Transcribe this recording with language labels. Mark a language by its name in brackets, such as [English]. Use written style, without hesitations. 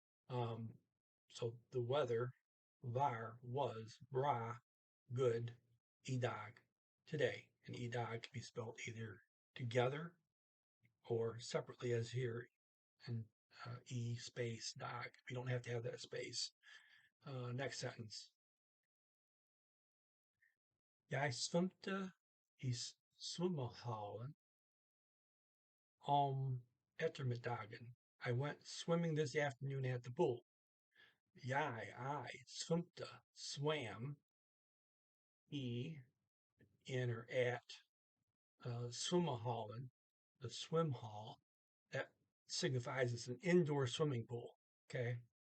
[English] So the weather, var, was, bra, good, idag, today. And idag can be spelled either together or separately as here in E space dag. You don't have to have that space. Next sentence. [Danish] Jeg svømte i svømmehallen om eftermiddagen. [English] I went swimming this afternoon at the pool. [Danish] I svømte, [English] swam, in or at svømmehallen, the swim hall. That signifies it's an indoor swimming pool. Okay.